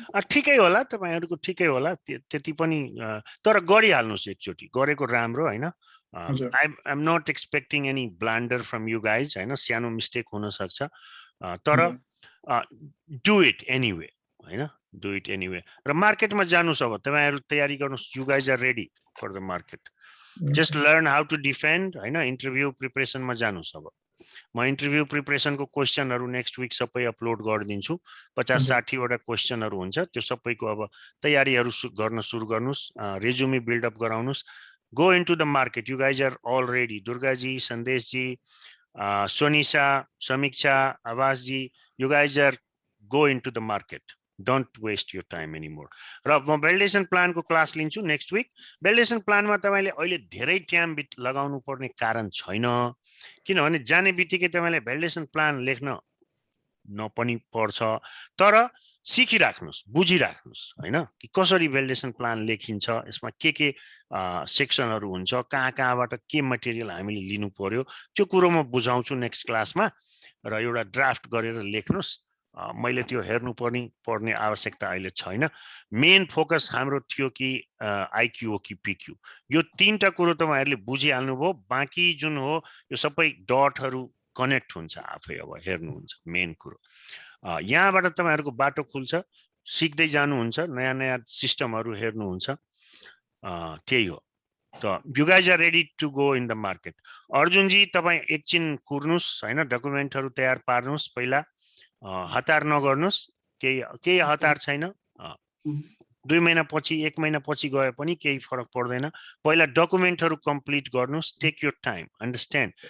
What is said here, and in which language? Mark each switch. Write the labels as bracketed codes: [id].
[ne] ठिकै होला, तपाईँहरूको ठिकै होला, त्यति पनि। तर गरिहाल्नुहोस् एकचोटि, गरेको राम्रो होइन। [en] I am not expecting any blunder from you guys [ne] होइन, सानो मिस्टेक हुनसक्छ, तर [en] Do it anyway होइन, do it anyway. [ne] र मार्केटमा जानुहोस्, अब तपाईँहरू तयारी गर्नुहोस्, [en] You guys are ready for the market. Just learn how to defend [ne] होइन, इन्टरभ्यू प्रिपरेसनमा जानुहोस्। अब म इन्टरभ्यू प्रिपरेसनको क्वेसनहरू नेक्स्ट विक सबै अपलोड गरिदिन्छु। 50-60 वटा क्वेसनहरू हुन्छ, त्यो सबैको अब तयारीहरू गर्न सुरु गर्नुहोस्, रेज्युमे बिल्डअप गराउनुहोस्। [en] Go into the market, you guys are all ready. Durgaji, Sandeshji, Sonisa, Samiksha, Awasji, you guys are go into the market, don't waste your time anymore. [ne] र म भ्यालिडेसन प्लानको क्लास लिन्छु नेक्स्ट विक। भ्यालिडेसन प्लानमा तपाईँले अहिले धेरै टाइम लगाउनु पर्ने कारण छैन, किनभने जाने बित्तिकै तपाईँले भ्यालिडेसन प्लान लेख्न नपनि पर्छ, तर सिकिराख्नुहोस्, बुझिराख्नुहोस् होइन, कि कसरी भ्यालिडेसन प्लान लेखिन्छ, यसमा के सेक्सनहरू हुन्छ, कहाँबाट के मटेरियल हामीले लिनु पर्यो, त्यो कुरो म बुझाउँछु नेक्स्ट क्लासमा। र एउटा ड्राफ्ट गरेर लेख्नुहोस्। मैले त्यो हेर्नु पर्ने आवश्यकता अहिले छैन। मेन फोकस हाम्रो थियो कि आइक्यू हो कि पिक्यू, यो तीनटा कुरो तपाईँहरूले बुझिहाल्नुभयो। बाँकी जुन हो यो सबै डटहरू कनेक्ट हुन्छ आफै, अब हेर्नुहुन्छ मेन कुरो। यहाँबाट तपाईँहरूको बाटो खुल्छ, सिक्दै जानुहुन्छ, नयाँ नयाँ सिस्टमहरू हेर्नुहुन्छ, त्यही हो। [en] त you guys are ready to go in the market. [ne] अर्जुनजी तपाईँ एकछिन कुर्नुहोस् होइन, डकुमेन्टहरू तयार पार्नुहोस्, पहिला हतार नगर्नुहोस्, केही हतार छैन। 2 महिनापछि 1 महिनापछि गए पनि केही फरक पर्दैन। पहिला डकुमेन्टहरू कम्प्लिट गर्नुहोस्, [en] Take your time, understand.